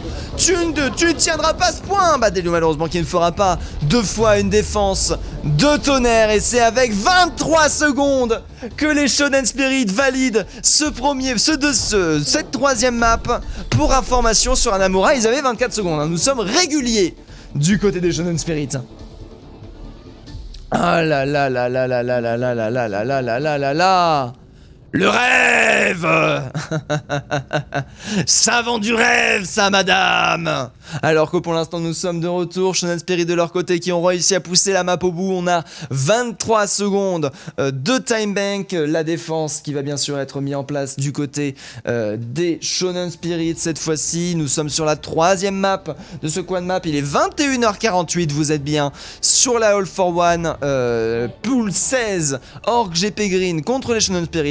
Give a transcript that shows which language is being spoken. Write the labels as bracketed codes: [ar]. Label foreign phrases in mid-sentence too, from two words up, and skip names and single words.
[fr] Tu ne tiendras pas ce point. Badelio malheureusement qui ne fera pas deux fois une défense de tonnerre et c'est avec 23 secondes que les Shonen Spirit valident cette troisième map. Pour information sur Hanamura, ils avaient 24 secondes. Nous sommes réguliers du côté des Shonen Spirit. Ah là là là là là là là là là là là là là là là là. Le rêve. Ça vend du rêve, ça, madame. Alors que pour l'instant, nous sommes de retour. Shonen Spirit de leur côté qui ont réussi à pousser la map au bout. On a 23 secondes de [en] time bank. [fr] La défense qui va bien sûr être mise en place du côté des Shonen Spirit. Cette fois-ci, nous sommes sur la troisième map de ce [en] quad map. [fr] Il est 21h48. Vous êtes bien sur la All for One. Pool 16. Orc GP Green contre les Shonen Spirit.